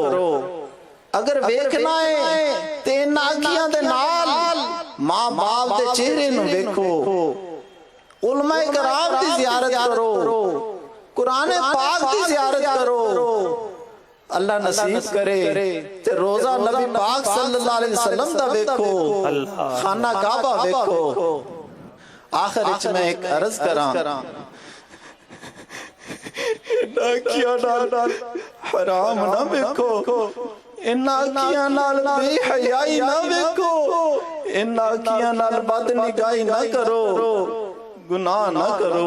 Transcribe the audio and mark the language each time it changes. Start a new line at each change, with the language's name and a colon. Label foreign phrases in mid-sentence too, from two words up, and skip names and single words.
Punjabi: اگر ویکھنا ہے تے انہاں اکھیاں دے نال ماں باپ دے چہرے نوں ویکھو، علماء کرام دی زیارت کرو، قرآن پاک دی زیارت کرو. اللہ نصیب کرے تے روضہ نبی پاک
Arabic: صلى الله عليه وسلم
Punjabi: دا ویکھو، خانہ کعبہ ویکھو. آخر وچ میں ایک عرض کرا، حرام نہ ویکھو، انہاں اکھیاں نال بے حیائی نہ ویکھو، انہاں اکھیاں نال بدنگاہی نہ کرو، گناہ نہ کرو.